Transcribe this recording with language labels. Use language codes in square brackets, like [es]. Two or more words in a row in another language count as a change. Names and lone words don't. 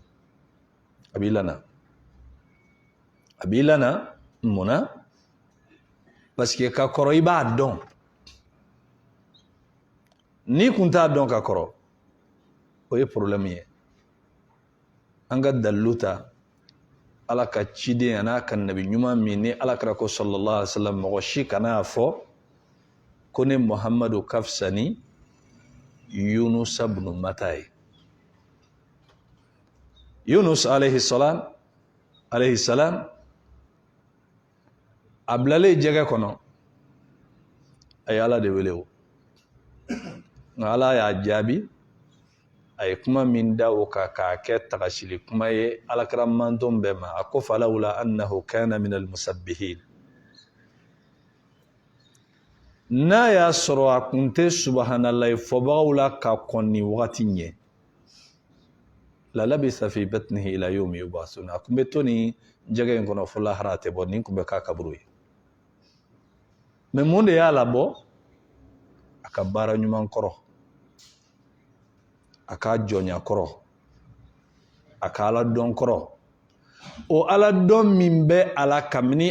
[bm] abilana muna [fr] parce que [bm] ka koro i b'a dɔn ni kun t'a dɔn ka koro o ye problème ye an ka dalilu ta ala ka ciden a n'a ka nabi ɲuman min ni ala kira ko [ar] صلى الله عليه وسلم [bm] mɔgɔ si kana fɔ ko ne muhamadu ka fisa ni yunusa bunu mata ye yunus [ar] عليه السلام [bm] a bilalen jɛgɛ kɔnɔ a ye ala de wele o nka ala y'a jaabi a ye kuma min da o kan k'a kɛ tagasili kuma ye alakira manton bɛɛ ma a ko [ar] فلولا أنه كان من المسبحين [bm] n'a y'a sɔrɔ a kun tɛ subahanallahi fɔbagaw la ka kɔn ni wagati ɲɛ [ar] للبث في بطنه إلى يوم يبعثون [bm] a kun bɛ to ni jɛgɛ in kɔnɔ fo lahara a tɛ bɔ nin kun bɛ k'a kaburu ye mais mun de y'a labɔ a ka baara ɲuman kɔrɔ a ka jɔnya kɔrɔ a ka ala dɔn kɔrɔ o ala dɔn min bɛ ala kabini